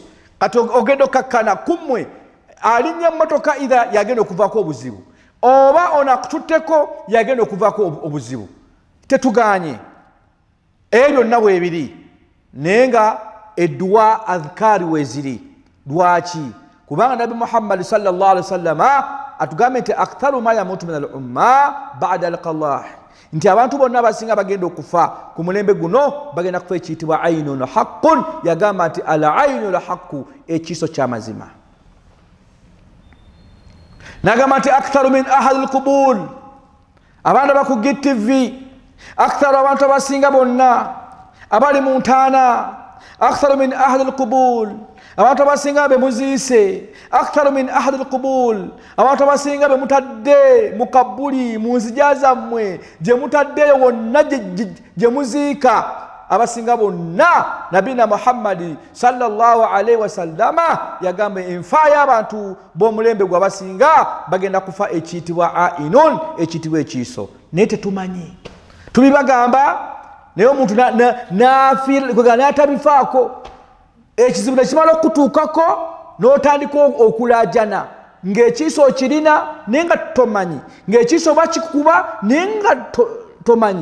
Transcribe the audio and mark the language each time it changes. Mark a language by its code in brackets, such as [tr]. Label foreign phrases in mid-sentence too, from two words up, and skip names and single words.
[lg] Kati ogenda okkakkana kummwe alinnya emmotoka either yagenda okuvaako obuzibu, oba ono akututteko yagenda okuvaako obuzibu. Tetuganye. Ebyo byonna bwebiri, naye nga edduwa adhkaari weeziri. Lwaki? Kubanga Nabi Muhammad [ar] صلى الله عليه وسلم [lg] atugambe nti [ar] أكثر ما يموت من الأمة بعد القلة, [lg] nti abantu bonna abasinga bagenda okufa ku mulembe guno bagenda kufa ekiyitibwa [ar] عين حق. [lg] Yagamba nti [ar] العين حق, [lg] ekiiso ky'amazima. Nagamba nti [ar] أكثر من أهل القبول, [lg] abantu abaku GTV, aktharu abantu abasinga bonna abali mu ntaana, [ar] أكثر من أهل القبول, [lg] abantu abasinga be muziise, [ar] أكثر من أهل القبول, [lg] abantu abasinga be mutadde mu kabuli, mu nzija zammwe gye mutaddeyo wonna gye muziika, abasinga bonna. Nabina Muhammadi [ar] صلى الله عليه وسلم [lg] yagamba enfa y'abantu b'omulembe gwe abasinga bagenda kufa ekiyitibwa ainun, ekiyitibwa ekiiso. Naye tetumanyi, tubibagamba naye omuntu n'atabifaako. Ekizibu ne kimala okutuukako n'otandika okulaajana ng'ekiiso okirina naye nga tomanyi, ng'ekiiso bakikuba naye nga tomanyi.